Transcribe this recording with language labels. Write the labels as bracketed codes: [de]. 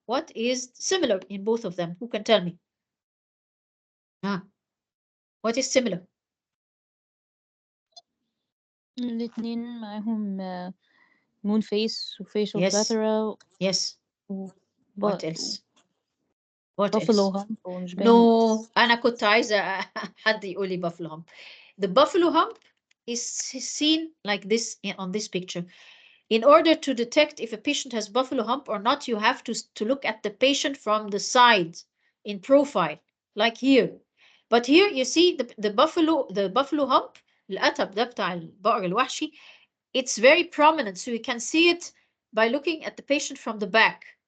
[en] What is similar in both of them? Who can tell me? What is similar? [ar] الاتنين معاهم moon face وfacial plethora. [en] Yes. What else? What buffalo else? [ar] hump ومش باين. No, أنا كنت عايزة حد يقول لي buffalo hump. [en] The buffalo hump is seen like this on this picture. In order to detect if a patient has buffalo hump or not, you have to look at the patient from the side in profile, like here. But here you see the buffalo hump, [ar] القتب ده بتاع البقر الوحشي, [en] it's very prominent, so you can see it by looking at the patient from the back.